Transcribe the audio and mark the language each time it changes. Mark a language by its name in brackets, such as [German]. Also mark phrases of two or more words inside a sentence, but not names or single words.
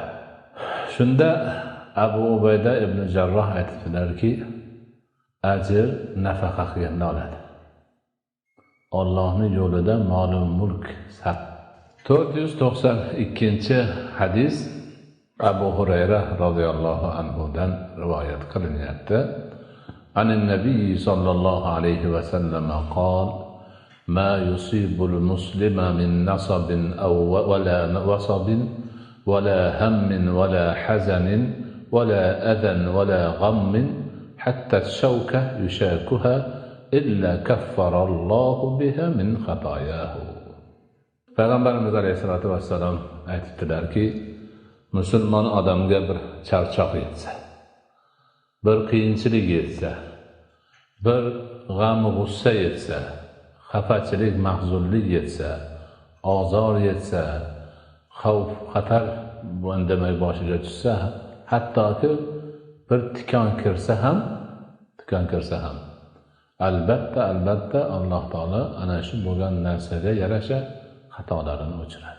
[Uzbek] Shunda Abu Ubayda ibn Jarroh aytibdilarki, ajr nafaqa qilganda oladi. Allohning yo'lida mol-u mulk sat. 492 hadis Abu Hurayra radhiyallohu anhudan rivoyat qilinyapti. [Arabic] عن النبي صلى الله عليه وسلم قال ما يصيب المسلم من نصب أو ولا وصب ولا هم ولا حزن ولا أذى ولا غم حتى الشوكة يشاكها إلا كفر الله بها من خطاياه. [Uzbek] Peygamberimiz Aleyhisselatü Vesselam aytibdilarki, musulmon odamga bir charchoq yetsa, bir qiyinchilik yetsa, bir g'am g'ussa yetsa, xafachilik, mahzunlik yetsa, ozor yetsa, xavf, xatar demak boshiga tushsa, hattoki bir tikon kirsa ham albatta Alloh taolo ana shu bo'lgan narsaga yarasha xatolarini o'chiradi.